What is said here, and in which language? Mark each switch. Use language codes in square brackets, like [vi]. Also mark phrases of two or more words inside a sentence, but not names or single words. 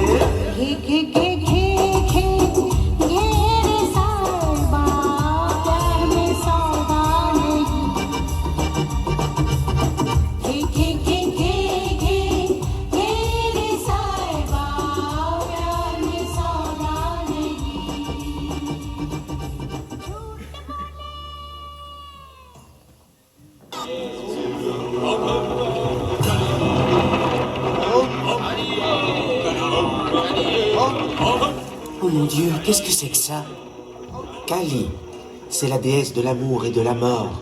[hi] घेरे साहिबा प्यार में सौदा नहीं घेरे साहिबा प्यार में सौदा नहीं [fr] Oh mon Dieu, qu'est-ce que c'est que ça? Kali, c'est la déesse de l'amour et de la mort.